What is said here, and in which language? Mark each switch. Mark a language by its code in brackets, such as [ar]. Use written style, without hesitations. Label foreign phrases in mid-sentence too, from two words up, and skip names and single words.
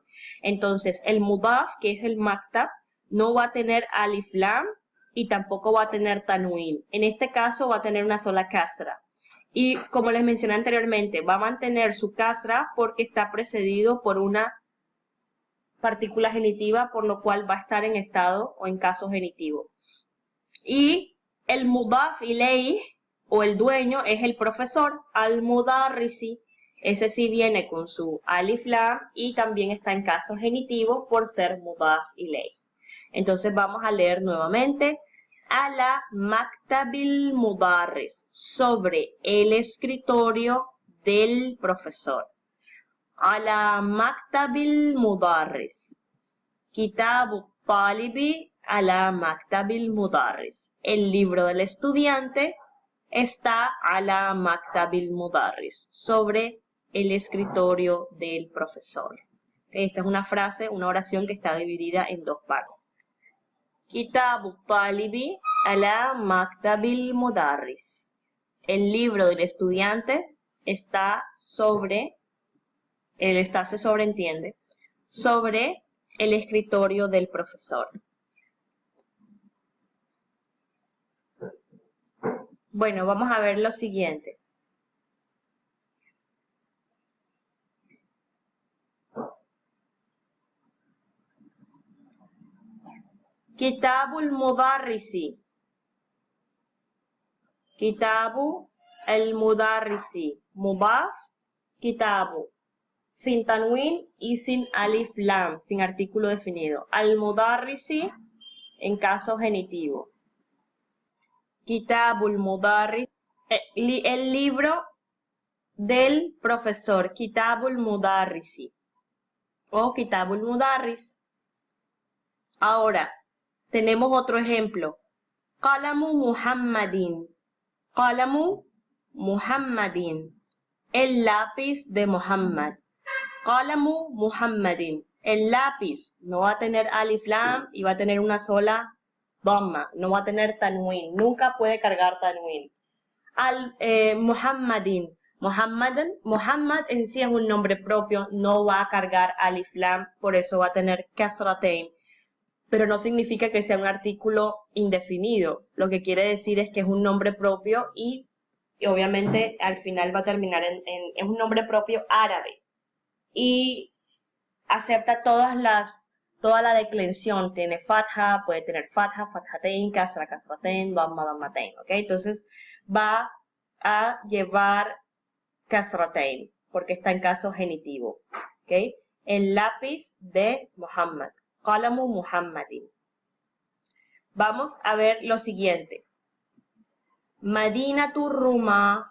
[es] Entonces, el mudaf, que es el Maktab, no va a tener [ar] ألف لام [es] y tampoco va a tener tanwin. En este caso va a tener una sola kasra. Y como les mencioné anteriormente, va a mantener su kasra porque está precedido por una partícula genitiva, por lo cual va a estar en estado o en caso genitivo. Y el [ar] مضاف إليه [es] o el dueño es el profesor, al-mudarrisi. Ese sí viene con su [ar] ألف لام [es] y también está en caso genitivo por ser [ar] مضاف إليه. [es] Entonces vamos a leer nuevamente. [ar] على مكتب المدرس, [es] sobre el escritorio del profesor. [ar] على مكتب المدرس. كتاب الطالب على مكتب المدرس. [es] El libro del estudiante está [ar] على مكتب المدرس, [es] sobre el escritorio del profesor. Esta es una frase, una oración que está dividida en dos partes. [ar] كتاب الطالب على مكتب المدرس. [es] El libro del estudiante está sobre, se sobreentiende, sobre el escritorio del profesor. Bueno, vamos a ver lo siguiente. [ar] كتاب المدرس. كتاب المدرس. مضاف، كتاب. [es] Sin tanwin y sin [ar] ألف لام, [es] sin artículo definido. Al Mudarrisi en caso genitivo. [ar] كتاب المدرس, [es] el libro del profesor. [ar] كتاب المدرس أو كتاب المدرس. [es] Ahora, tenemos otro ejemplo. [ar] قلم محمد. قلم محمد. [es] El lápiz de Muhammad. [ar] قلم محمد. [es] El lápiz no va a tener [ar] ألف لام [es] y va a tener una sola dhamma. No va a tener tanwin. Nunca puede cargar tanwin. Muhammadin. Muhammad en sí es un nombre propio. No va a cargar [ar] ألف لام. [es] Por eso va a tener kasratain. Pero no significa que sea un artículo indefinido. Lo que quiere decir es que es un nombre propio y obviamente al final va a terminar es un nombre propio árabe. Y acepta toda la declensión. Tiene fatha, puede tener [ar] فتحة، فتحتين، كسرة، كسرتين، ضمة، ضمتين. [es] ¿Ok? Entonces va a llevar kasratain porque está en caso genitivo. ¿Ok? El lápiz de Muhammad. [ar] قلم محمد. [es] Vamos a ver lo siguiente. [ar] مدينة روما.